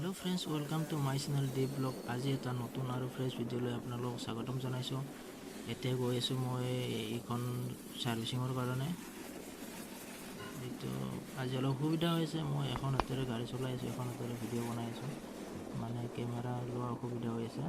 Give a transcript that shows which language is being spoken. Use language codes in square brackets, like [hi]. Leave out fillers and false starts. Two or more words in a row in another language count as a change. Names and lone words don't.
[en] Hello friends, welcome to my channel D Blog. [as] आज এটা নতুন আৰু ফ্ৰেছ ভিডিঅ'লৈ আপোনালোকক স্বাগতম জনাইছোঁ। এতিয়া গৈ আছোঁ মই এইখন সাৰ্ভিসিঙৰ কাৰণে। এইটো আজি অলপ অসুবিধা হৈছে, মই এখন হাতেৰে গাড়ী চলাই আছোঁ, এখন হাতেৰে ভিডিঅ' বনাই আছোঁ, মানে কেমেৰা লোৱা অসুবিধা হৈ আছে।